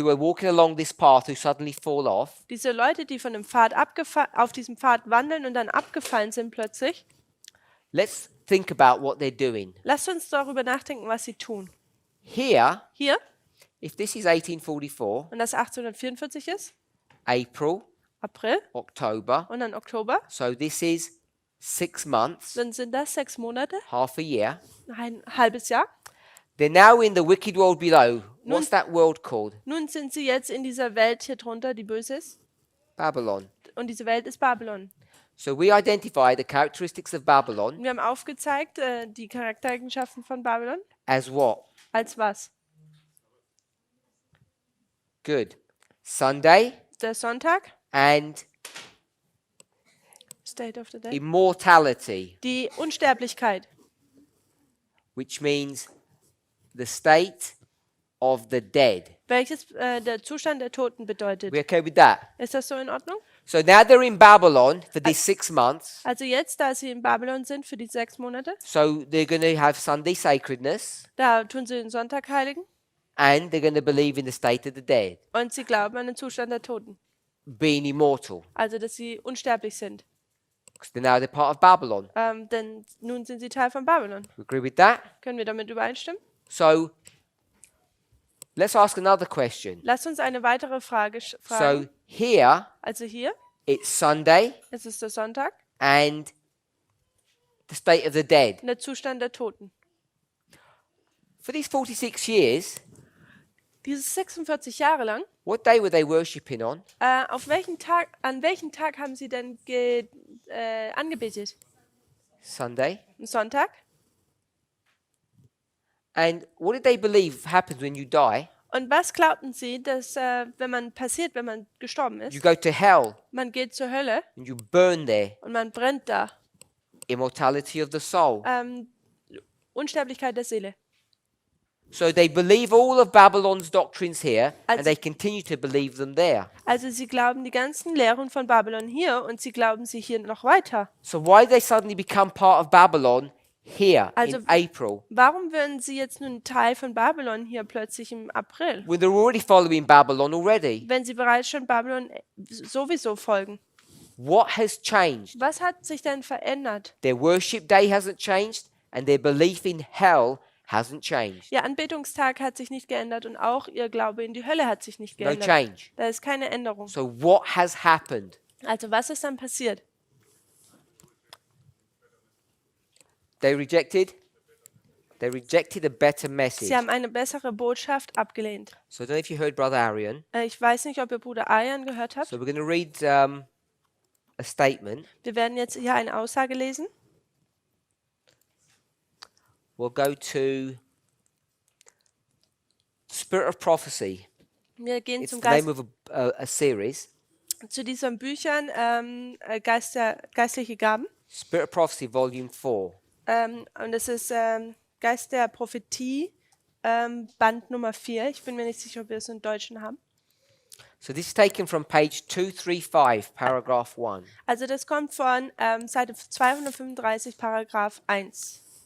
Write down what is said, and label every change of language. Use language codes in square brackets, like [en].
[en] who were walking along this path who suddenly fall off, [de] diese Leute, die von dem Pfad auf diesem Pfad wandeln und dann abgefallen sind plötzlich, [en] let's think about what they're doing. [de] lasst uns darüber nachdenken, was sie tun. [en] Here, [de] Hier, [en] if this is 1844, [de] und das 1844 ist, [en] April, [de] April [en] October, [de] und dann Oktober, [en] so this is 6 months, [de] dann sind das 6 Monate, [en] half a year. [de] ein halbes Jahr. [en] They're now in the wicked world below. What's that world called? [de] Nun sind sie jetzt in dieser Welt hier drunter, die böse ist. [en] Babylon. [de] Und diese Welt ist Babylon. [en] So we identify the characteristics of Babylon [de] Und wir haben aufgezeigt, die Charaktereigenschaften von Babylon. [en] as what? [de] Als was? [en] Good. Sunday [de] Der Sonntag, [en] and State of the Day. immortality, [de] Die Unsterblichkeit, [en] which means the state of the dead. [de] welches der Zustand der Toten bedeutet. [en] We okay with that? [de] Ist das so in Ordnung? [en] So now they're in Babylon for these 6 months. [de] Also jetzt, da sie in Babylon sind für die 6 Monate, [en] So they're going to have Sunday sacredness [de] da tun sie den Sonntag heiligen [en] and they're going to believe in the state of the dead, [de] und sie glauben an den Zustand der Toten. [en] being immortal. [de] Also, dass sie unsterblich sind. [en] Because now they're part of Babylon. [de] Denn nun sind sie Teil von Babylon. [en] We agree with that? [de] Können wir damit übereinstimmen? [en] So let's ask another question. [de] Lasst uns eine weitere Frage [en] So [de] fragen. [en] here [de] Also hier [en] it's Sunday [de] ist es der Sonntag [en] and the state of the dead. [de] und der Zustand der Toten. [en] For these 46 years, [de] Dieses 46 Jahre lang, [en] what day were they worshipping on? [de] an welchem Tag haben sie denn angebetet? [en] Sunday. [de] Am Sonntag? [en] And what did they believe happens when you die? [de] Und was glaubten sie, dass wenn man gestorben [en] You [de] ist, [en] go to hell [de] man geht zur Hölle [en] and you burn there. [de] und man brennt da? [en] Immortality of the soul. [de] Unsterblichkeit der Seele. [en] So they believe all of Babylon's doctrines here and [de] Also- [en] they continue to believe them there. [de] Also sie glauben die ganzen Lehren von Babylon hier und sie glauben sie hier noch weiter. [en] So why did they suddenly become part of Babylon here [de] Also- [en] in April? [de] Warum werden sie jetzt nun Teil von Babylon hier plötzlich im April, [en] When they're already following Babylon already? [de] wenn sie bereits schon Babylon sowieso folgen? [en] What has changed? [de] Was hat sich denn verändert? [en] Their worship day hasn't changed and their belief in hell hasn't changed. [de] Ihr Anbetungstag hat sich nicht geändert und auch ihr Glaube in die Hölle hat sich nicht [en] No [de] geändert. [en] change. [de] Da ist keine Änderung. [en] So what has happened? [de] Also was ist dann passiert? [en] They rejected a better message. [de] Sie haben eine bessere Botschaft abgelehnt. [en] So I don't know if you heard Brother Arian. [de] Ich weiß nicht, ob ihr Bruder Ayan gehört habt. [en] So we're going to read a statement. [de] Wir werden jetzt hier eine Aussage lesen. [en] We'll go to Spirit of Prophecy. [de] Wir gehen [en] It's [de] zum [en] the name [de] Geist, [en] of a series. [de] zu diesen Büchern geistliche Gaben. [en] Spirit of Prophecy, Volume 4. [de] Und es ist Geist der Prophetie, Band Nummer 4. Ich bin mir nicht sicher, ob wir es im Deutschen haben. [en] So this is taken from page 235, paragraph 1. [de] Also das kommt von Seite 235, Paragraph 1.